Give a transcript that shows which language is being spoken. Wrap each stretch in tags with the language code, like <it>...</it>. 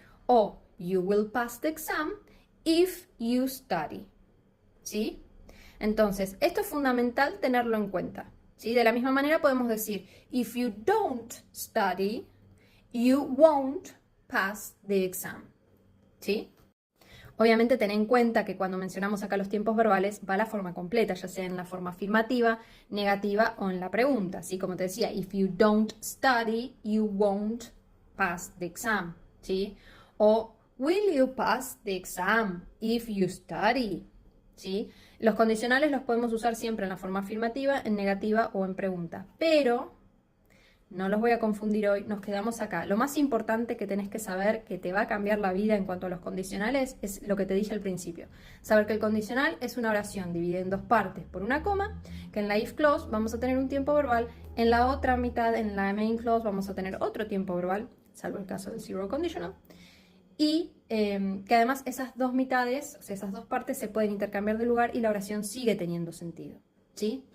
<en>O you will pass the exam if you study.</en> <es>¿Sí? Entonces, esto es fundamental tenerlo en cuenta. ¿Sí? De la misma manera podemos decir,</es> <en>if you don't study, you won't pass the exam.</en> <es>¿Sí? Obviamente ten en cuenta que cuando mencionamos acá los tiempos verbales va la forma completa, ya sea en la forma afirmativa, negativa o en la pregunta. Así como te decía,</es> <en>if you don't study, you won't pass the exam.</en> <es>¿Sí?</es> <en>O will you pass the exam if you study?</en> <es>¿Sí? Los condicionales los podemos usar siempre en la forma afirmativa, en negativa o en pregunta. Pero no los voy a confundir hoy, nos quedamos acá. Lo más importante que tenés que saber, que te va a cambiar la vida en cuanto a los condicionales, es lo que te dije al principio. Saber que el condicional es una oración dividida en dos partes por una coma, que en la if clause vamos a tener un tiempo verbal, en la otra mitad, en la main clause, vamos a tener otro tiempo verbal, salvo el caso del zero conditional, y que además esas dos mitades, o sea, esas dos partes se pueden intercambiar de lugar y la oración sigue teniendo sentido, ¿sí?</es>